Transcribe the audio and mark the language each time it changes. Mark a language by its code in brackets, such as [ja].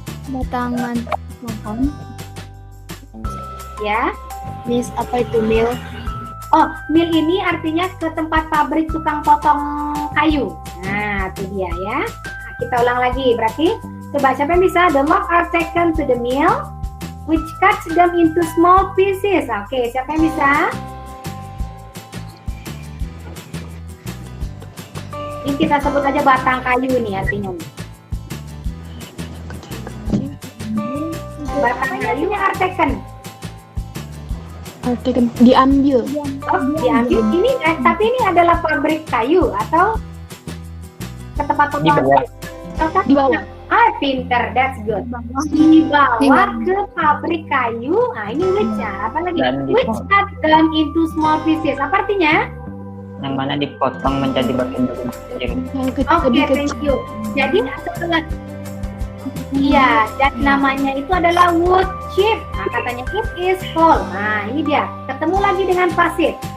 [id] batangan pohon. ya. Miss, apa itu mill? Oh, mill ini artinya ke tempat pabrik tukang potong kayu. Nah, itu dia ya. Nah, kita ulang lagi. Berarti coba siapa yang bisa? [en] The log are taken to the mill which cuts them into small pieces. [id] Oke, siapa yang bisa? Ini kita sebut aja batang kayu nih artinya. Batang kayu [en] are taken. [id] Diambil. Oh, diambil. Ini tapi ini adalah pabrik kayu atau ke tempat potongan Dibawa. kayu? Dibawa. Ah, pinter, [en] that's good. [id] Dibawa ke pabrik kayu. Nah, ini which ya? Apa lagi? Dan [en] Which cut them into small pieces. [id] Apa artinya? Yang mana dipotong menjadi bagian-bagian kecil. [en] Oke, thank you. [id] Jadi setelah iya, dan namanya itu adalah wood chip. Nah, katanya [en] it is fall. [id] Nah, ini dia. Ketemu lagi dengan pasif.